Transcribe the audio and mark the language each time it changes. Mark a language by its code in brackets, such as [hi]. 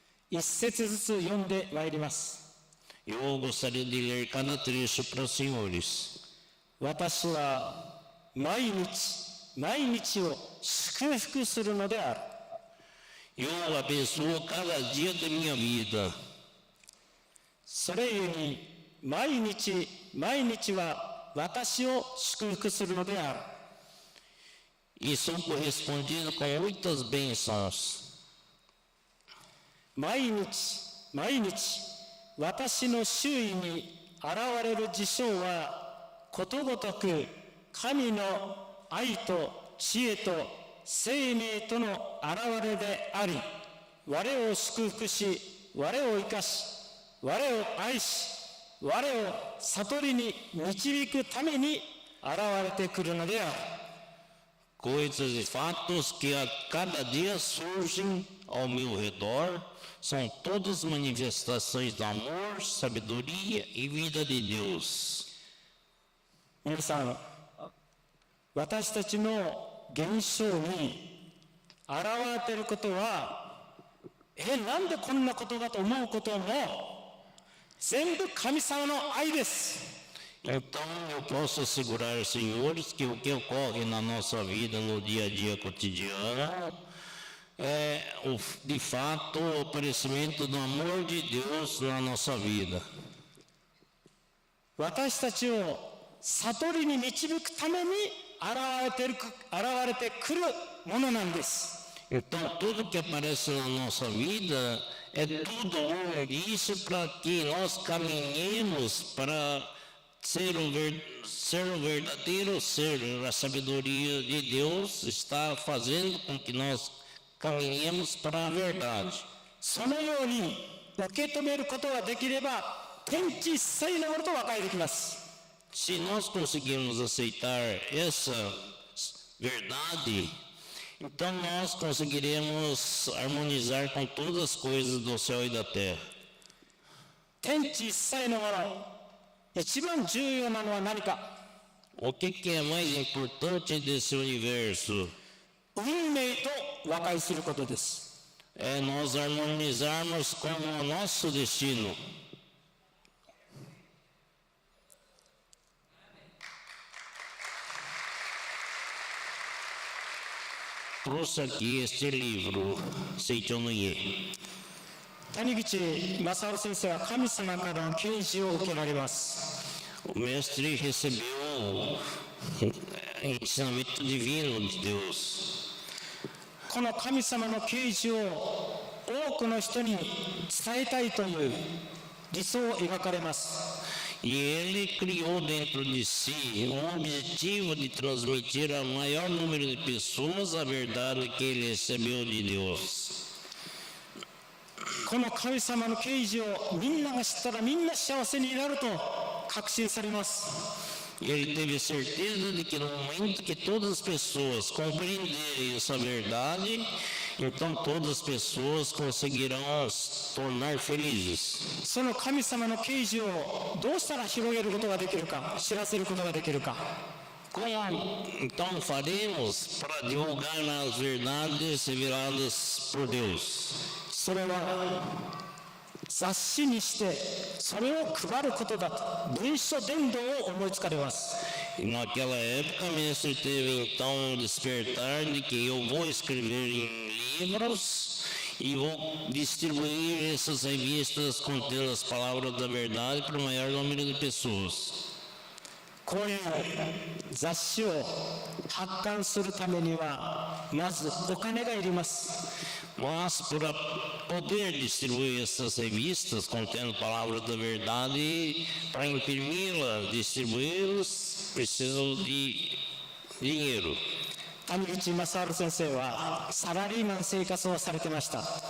[ja] 一節ずつ読んでまいります。 [pt] Eu gostaria de ler cada trecho para os senhores. [ja] 私は毎日を祝福するのである。 [pt] Eu abençoo cada dia de minha vida. [ja] それゆに毎日は私を祝福するのである。 [pt] E sou correspondido com muitas bênçãos. [ja] 毎日私の周囲に現れる事象はことごとく神の愛と知恵と生命との現れであり、我を祝福し、我を生かし、我を愛し、我を悟りに導くために現れてくるのである。 [pt] Coisas e fatos que a cada dia surgem ao meu redor são todas manifestações do amor, sabedoria e vida de Deus. [ja] 皆さん、私たちの現象に現れていることは、なんでこんなことだと思うことも全部神様の愛です。 [pt] Então eu posso assegurar, senhores, que o que ocorre na nossa vida no dia a dia cotidiano é, de fato, o aparecimento do amor de Deus na nossa vida. [ja] 私たちを悟りに導くために現れてくるものなんです。 [pt] Então tudo que aparece na nossa vida é tudo um indício para que nós caminhemos para ser o verdadeiro ser. A sabedoria de Deus está fazendo com que nós caminhemos para a verdade. [ja] そのように受け止めることができれば、天地一切のものと和解できます。 [pt] Se nós conseguirmos aceitar essa verdade, então nós conseguiremos harmonizar com todas as coisas do céu e da terra. [ja] 天地一切のもの、一番重要なのは何か。 [pt] O que é mais importante desse universo? [ja] 運命と和解することです。 [pt] É nós harmonizarmos com o nosso destino. Trouxe aqui este livro, Seichonoye. [ja] 谷口正治先生は神様からの啓示を受けられます。 [pt] O mestre recebeu ensinamento divino de Deus. [ja] この神様の啓示を多くの人に伝えたいという理想を描かれます。 [pt] E ele criou dentro de si um objetivo de transmitir ao maior número de pessoas a verdade que ele recebeu de Deus. [ja] この神様の啓示をみんなが知ったらみんな幸せになると確信されます。 [pt] E ele teve certeza de que no momento que todas as pessoas compreenderem essa verdade, então todas as pessoas conseguirão se tornar felizes. [ja] その神様の啓示をどうしたら広げることができるか、知らせることができるか。 [pt] Como então faremos para divulgar as verdades reveladas por Deus? [ja] それは雑誌にしてそれを配ることだと文書伝道を思いつかれます。 [pt] E naquela época, o mestre teve então o despertar de que eu vou escrever em livros e vou distribuir essas revistas contendo as palavras da verdade para o maior número de pessoas. [ja] こういう雑誌を発刊するためにはまずお金がいります。 [pt] Mas para poder distribuir essas revistas contendo palavras da verdade, para imprimi-las, distribuí-las, precisam de dinheiro. [ja] 谷口正治先生はサラリーマン生活をされてました。